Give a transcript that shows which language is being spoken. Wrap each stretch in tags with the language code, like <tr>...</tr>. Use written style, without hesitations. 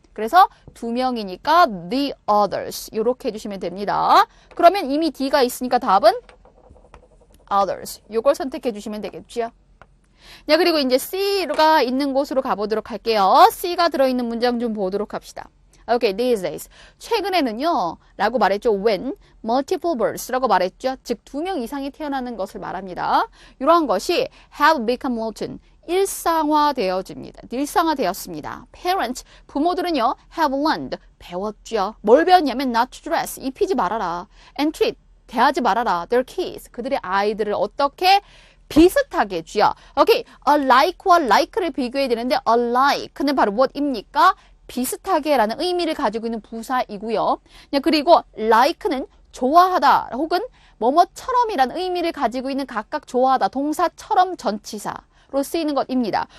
<ko>그래서 2명이니까</ko> <en>the others</en> <ko>이렇게 해주시면 됩니다. 그러면 이미 D가 있으니까 답은 others. 이걸 선택해 주시면 되겠죠. 네, 그리고 이제 C가 있는 곳으로 가보도록 할게요. C가 들어있는 문장 좀 보도록 합시다.</ko> <en>Okay, these days.</en> <ko>최근에는요, 라고 말했죠.</ko> <en>When multiple births</en> <ko>라고 말했죠. 즉, 2명 이상이 태어나는 것을 말합니다. 이러한 것이</ko> <en>have become routine.</en> <ko>일상화되었습니다.</ko> <en>Parents,</en> <ko>부모들은요,</ko> <en>have learned.</en> <ko>배웠죠. 뭘 배웠냐면</ko> <en>not to dress.</en> <ko>입히지 말아라.</ko> <en>And treat.</en> <ko>대하지 말아라.</ko> <en>Their kids.</en> <ko>그들의 아이들을 어떻게 비슷하게 해주요. 오케이, alike와 like를 비교해야 되는데 alike는 바로 무엇입니까? 비슷하게 라는 의미를 가지고 있는 부사이고요. 그리고 like는 좋아하다 혹은 뭐뭐처럼이라는 의미를 가지고 있는 각각 좋아하다 동사처럼 전치사 동사로 쓰이는 것입니다.</ko>